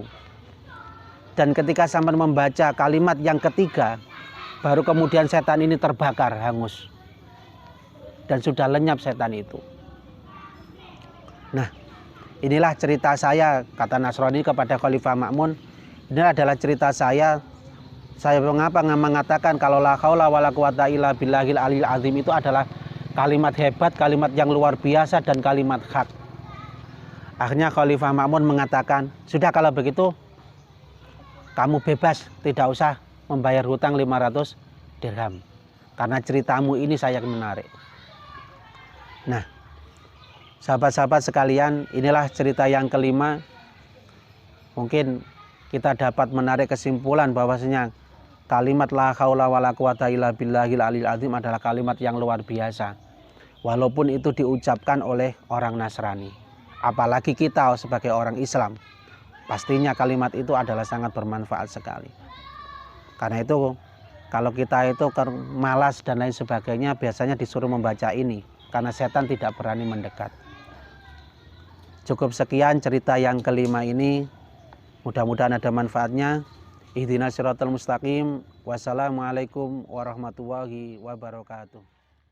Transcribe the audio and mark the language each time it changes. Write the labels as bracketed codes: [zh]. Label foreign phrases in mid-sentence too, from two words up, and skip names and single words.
[id] Dan ketika sampean membaca kalimat yang ketiga, baru kemudian setan ini terbakar hangus. Dan sudah lenyap setan itu. Nah, inilah cerita saya, kata Nasrani kepada Khalifah Ma'mun. Ini adalah cerita saya. Saya mengapa mengatakan kalau [ar] لا حول ولا قوة إلا بالله العلي العظيم [id] itu adalah kalimat hebat, kalimat yang luar biasa dan kalimat hak. Akhirnya Khalifah Ma'mun mengatakan, sudah kalau begitu kamu bebas, tidak usah membayar hutang 500 dirham. Karena ceritamu ini saya menarik. Nah, sahabat-sahabat sekalian, inilah cerita yang kelima. Mungkin kita dapat menarik kesimpulan bahwasanya kalimat [ar] لا حول ولا قوة إلا بالله العلي العظيم [id] adalah kalimat yang luar biasa. Walaupun itu diucapkan oleh orang Nasrani. Apalagi kita sebagai orang Islam. Pastinya kalimat itu adalah sangat bermanfaat sekali. Karena itu kalau kita itu malas dan lain sebagainya, biasanya disuruh membaca ini. Karena setan tidak berani mendekat. Cukup sekian cerita yang kelima ini. Mudah-mudahan ada manfaatnya. [ar] اهدنا الصراط المستقيم. والسلام عليكم ورحمة الله وبركاته.